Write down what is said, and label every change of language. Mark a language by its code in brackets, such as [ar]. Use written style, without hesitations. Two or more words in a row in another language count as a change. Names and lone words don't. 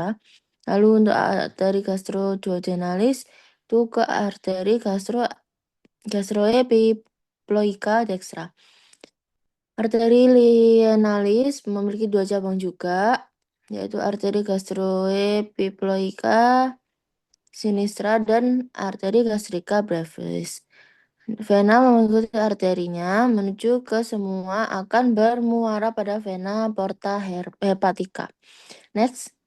[id] Lalu untuk arteri gastroduodenalis itu ke arteri gastroepiploica dextra. Arteri lienalis memiliki dua cabang juga, yaitu arteri gastroepiploica sinistra dan arteri gastrika brevis. Vena mengikuti arterinya menuju ke semua akan bermuara pada vena porta hepatica. Next.